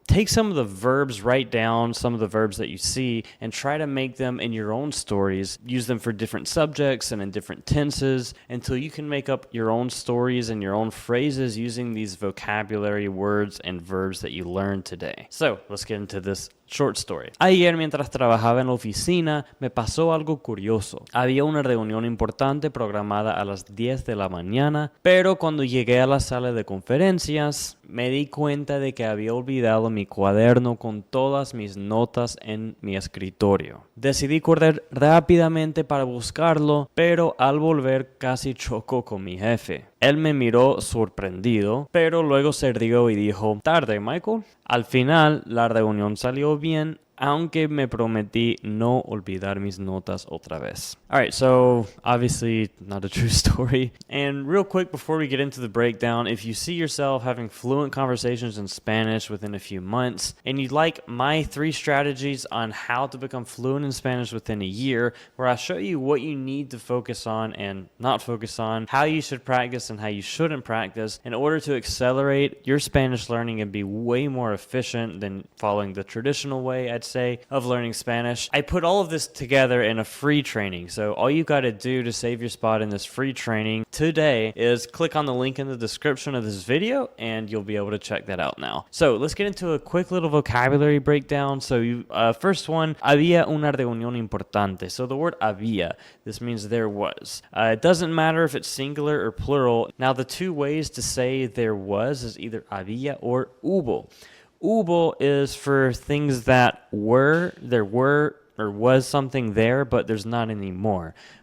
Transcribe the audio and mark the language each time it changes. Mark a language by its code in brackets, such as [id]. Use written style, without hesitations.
[en] Take some of the verbs, write down some of the verbs that you see, and try to make them in your own stories. Use them for different subjects and in different tenses until you can make up your own stories and your own phrases using these vocabulary words and verbs that you learned today. So, let's get into this short story. [es] Ayer, mientras trabajaba en la oficina, me pasó algo curioso. Había una reunión importante programada a las 10 de la mañana, pero cuando llegué a la sala de conferencias, me di cuenta de que había olvidado mi cuaderno con todas mis notas en mi escritorio. Decidí correr rápidamente para buscarlo, pero al volver casi chocó con mi jefe. Él me miró sorprendido, pero luego se rió y dijo, "Tarde, Michael." Al final, la reunión salió bien, aunque me prometí no olvidar mis notas otra vez. [en] Alright, so obviously not a true story. And real quick before we get into the breakdown, if you see yourself having fluent conversations in Spanish within a few months, and you'd like my 3 strategies on how to become fluent in Spanish within a year, where I show you what you need to focus on and not focus on, how you should practice and how you shouldn't practice in order to accelerate your Spanish learning and be way more efficient than following the traditional way, I'd say, of learning Spanish. I put all of this together in a free training. So all you got to do to save your spot in this free training today is click on the link in the description of this video and you'll be able to check that out now. So let's get into a quick little vocabulary breakdown. So first one, [es] había una reunión importante. [en] So the word había, this means there was. It doesn't matter if it's singular or plural. Now the 2 ways to say there was is either había or hubo. Hubo is for things that there were or was something there, but there's not anymore.